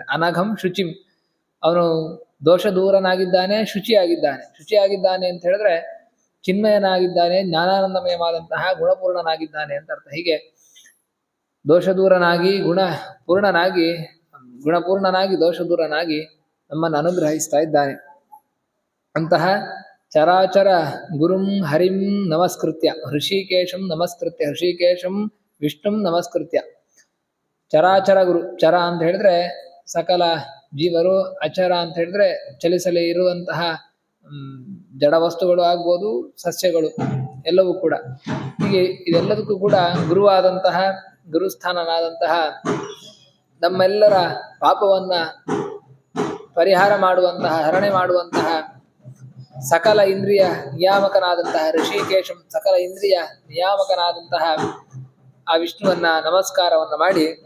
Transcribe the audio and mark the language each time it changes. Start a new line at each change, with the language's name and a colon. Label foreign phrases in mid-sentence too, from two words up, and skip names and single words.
Sanskrit: ಅನಘಂ ಶುಚಿಂ,
Kannada: ಅವನು ದೋಷ ದೂರನಾಗಿದ್ದಾನೆ, ಶುಚಿಯಾಗಿದ್ದಾನೆ ಅಂತ ಹೇಳಿದ್ರೆ ಚಿನ್ಮಯನಾಗಿದ್ದಾನೆ, ಜ್ಞಾನಾನಂದಮಯವಾದಂತಹ ಗುಣಪೂರ್ಣನಾಗಿದ್ದಾನೆ ಅಂತ ಅರ್ಥ. ಹೀಗೆ ದೋಷ ದೂರನಾಗಿ ಗುಣಪೂರ್ಣನಾಗಿ ದೋಷ ದೂರನಾಗಿ ನಮ್ಮನ್ನು ಅನುಗ್ರಹಿಸ್ತಾ ಇದ್ದಾನೆ.
Sanskrit: ಅಂತಹ ಚರಾಚರ ಗುರುಂ ಹರಿಂ ನಮಸ್ಕೃತ್ಯ, ಋಷಿಕೇಶಂ ನಮಸ್ಕೃತ್ಯ, ಋಷಿಕೇಶಂ ವಿಷ್ಣುಂ ನಮಸ್ಕೃತ್ಯ.
Kannada: ಚರಾಚರ ಗುರು. ಚರ ಅಂತ ಹೇಳಿದ್ರೆ ಸಕಲ ಜೀವರು, ಅಚರ ಅಂತ ಹೇಳಿದ್ರೆ ಚಲಿಸಲೇ ಇರುವಂತಹ ಜಡ ವಸ್ತುಗಳು ಆಗ್ಬೋದು, ಸಸ್ಯಗಳು ಎಲ್ಲವೂ ಕೂಡ. ಹೀಗೆ ಇದೆಲ್ಲದಕ್ಕೂ ಕೂಡ ಗುರುಸ್ಥಾನನಾದಂತಹ ನಮ್ಮೆಲ್ಲರ ಪಾಪವನ್ನ ಪರಿಹಾರ ಮಾಡುವಂತಹ ಹರಣೆ ಮಾಡುವಂತಹ ಸಕಲ ಇಂದ್ರಿಯ ನಿಯಾಮಕನಾದಂತಹ ಋಷಿಕೇಶಂ ಸಕಲ ಇಂದ್ರಿಯ ನಿಯಾಮಕನಾದಂತಹ ಆ ವಿಷ್ಣುವನ್ನ ನಮಸ್ಕಾರವನ್ನ ಮಾಡಿ